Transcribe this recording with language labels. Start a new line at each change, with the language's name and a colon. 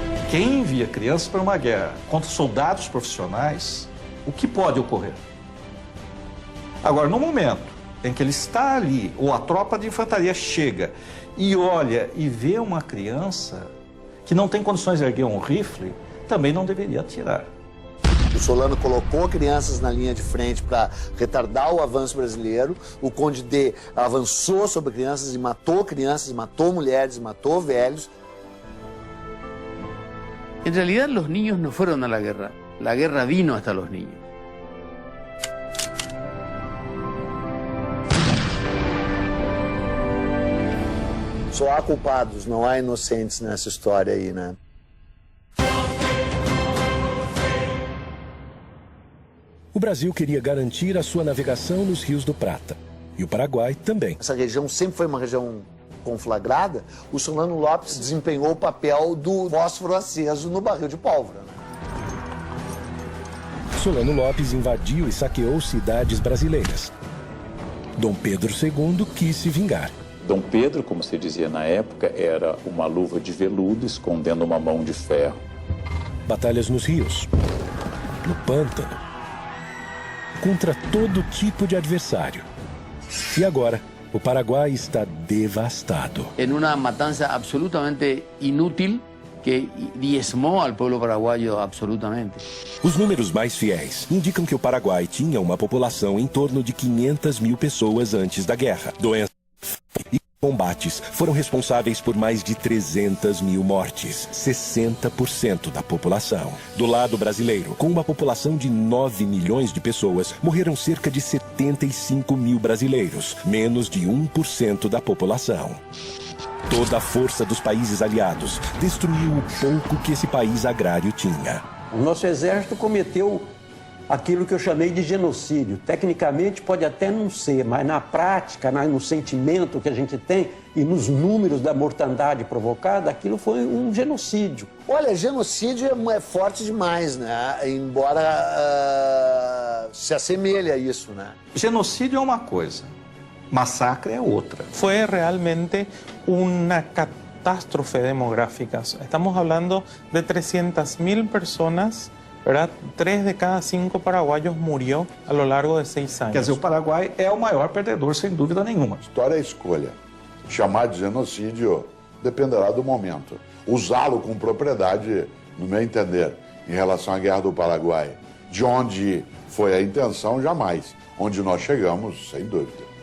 Portuguese: Quem envia crianças para uma guerra contra soldados profissionais, o que pode ocorrer? Agora, no momento em que ele está ali, ou a tropa de infantaria chega e olha e vê uma criança que não tem condições de erguer um rifle, também não deveria atirar. O Solano colocou crianças na linha de frente para retardar o avanço brasileiro. O Conde D avançou sobre crianças, matou mulheres, matou velhos.
Spanish: En realidad los niños no fueron a la guerra vino hasta los niños.
Portuguese: Só há culpados, não há inocentes nessa história aí, né? O Brasil queria garantir a sua navegação nos rios do Prata. E o Paraguai também. Essa região sempre foi uma região conflagrada. O Solano Lopes desempenhou o papel do fósforo aceso no barril de pólvora. Solano Lopes invadiu e saqueou cidades brasileiras. Dom Pedro II quis se vingar. Dom Pedro, como se dizia na época, era uma luva de veludo escondendo uma mão de ferro. Batalhas nos rios, no pântano, contra todo tipo de adversário. E agora, o Paraguai está devastado.
Spanish: En una matanza absolutamente inútil que diezmó al pueblo paraguayo absolutamente.
Portuguese: Os números mais fiéis indicam que o Paraguai tinha uma população em torno de 500 mil pessoas antes da guerra. Doenças e combates foram responsáveis por mais de 300 mil mortes, 60% da população. Do lado brasileiro, com uma população de 9 milhões de pessoas, morreram cerca de 75 mil brasileiros, menos de 1% da população. Toda a força dos países aliados destruiu o pouco que esse país agrário tinha. O nosso exército cometeu aquilo que eu chamei de genocídio. Tecnicamente pode até não ser, mas na prática, no sentimento que a gente tem e nos números da mortandade provocada, aquilo foi um genocídio. Olha, genocídio é forte demais, né? Embora se assemelhe a isso, né? Genocídio é uma coisa, massacre é outra.
Spanish: Fue realmente una catástrofe demográfica. Estamos hablando de 300.000 personas, ¿verdad? 3 de cada 5 paraguayos murió a lo largo de 6 años.
Portuguese: Quer dizer, o Paraguai é o maior perdedor, sem dúvida nenhuma. História é escolha. Chamar de genocídio dependerá do momento. Usá-lo com propriedade, no meu entender, em relação à Guerra do Paraguai, de onde foi a intenção, jamais. Onde nós chegamos, sem dúvida.